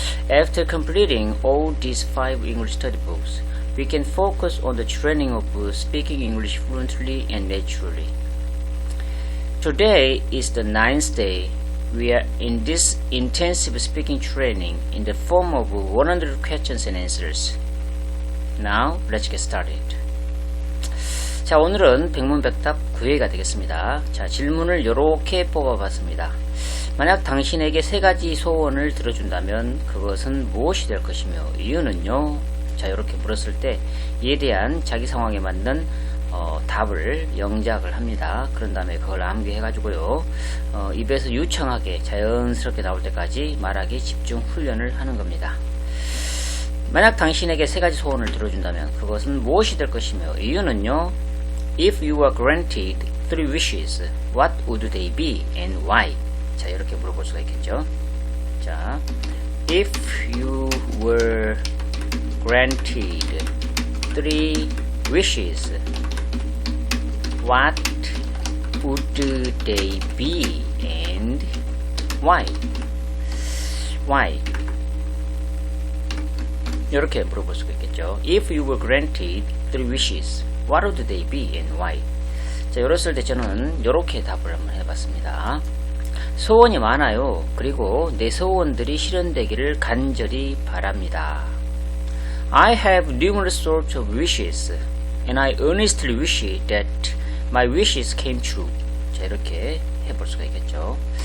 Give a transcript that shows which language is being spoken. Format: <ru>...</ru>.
<en>After completing all these 5 English study books, we can focus on the training of speaking English fluently and naturally. Today is the 9th day. We are in this intensive speaking training in the form of 100 questions and answers. Now, let's get started.</en> <ko>자, 오늘은 백문백답 9회가 되겠습니다. 자, 질문을 이렇게 뽑아봤습니다. 만약 당신에게 3가지 소원을 들어준다면 그것은 무엇이 될 것이며 이유는요? 자, 이렇게 물었을 때 이에 대한 자기 상황에 맞는 답을 영작을 합니다. 그런 다음에 그걸 암기해가지고요, 입에서 유창하게 자연스럽게 나올 때까지 말하기 집중 훈련을 하는 겁니다. 만약 당신에게 3가지 소원을 들어준다면 그것은 무엇이 될 것이며 이유는요?</ko> <en>If you were granted 3 wishes, what would they be and why?</en> <ko>자, 이렇게 물어볼 수가 있겠죠.</ko> <en>자, if you were granted 3 wishes, what would they be and why? Why?</en> <ko>이렇게 물어볼 수가 있겠죠.</ko> <en>If you were granted 3 wishes, what would they be and why?</en> <ko>자, 이랬을 때 저는 이렇게 답을 한번 해봤습니다. 소원이 많아요. 그리고 내 소원들이 실현되기를 간절히 바랍니다.</ko> <en>I have numerous sorts of wishes, and I earnestly wish that my wishes came true.</en> <ko>자, 이렇게 해볼 수가 있겠죠.</ko>